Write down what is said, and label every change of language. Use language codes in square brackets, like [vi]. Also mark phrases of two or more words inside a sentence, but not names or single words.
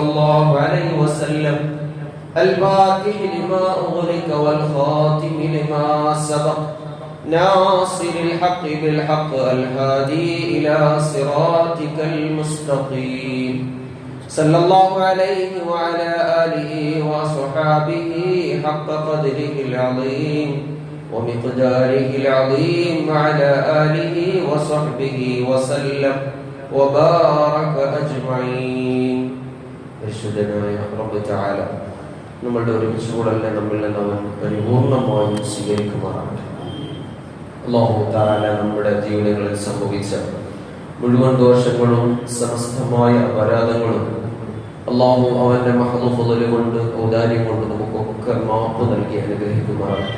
[ar] الله عليه وسلم الفاتح لما أغلق والخاتم لما سبق ناصر الحق بالحق الهادي إلى صراطك المستقيم صلى الله عليه وعلى آله وصحابه حق قدره العظيم ومقداره العظيم وعلى آله وصحبه وسلم وبارك أجمعين. [ml] പരിശുദ്ധനായ റബ്ബ് തആല നമ്മളുടെ ഒരുമിച്ച് കൂടലിനെ നമ്മിൽ നിന്ന് അവൻ പരിപൂർണമായും സ്വീകരിക്കുമാറാകട്ടെ. അല്ലാഹു തആല നമ്മുടെ ജീവിതങ്ങളിൽ സംഭവിച്ച മുഴുവൻ ദോഷങ്ങളും സമസ്തമായ അപരാധങ്ങളും അല്ലാഹു അവന്റെ മഹദ് ഫളൽ കൊണ്ട് ഔദാര്യം കൊണ്ട് നമുക്കൊക്കെ മാപ്പ് നൽകി അനുഗ്രഹിക്കുമാറാകട്ടെ.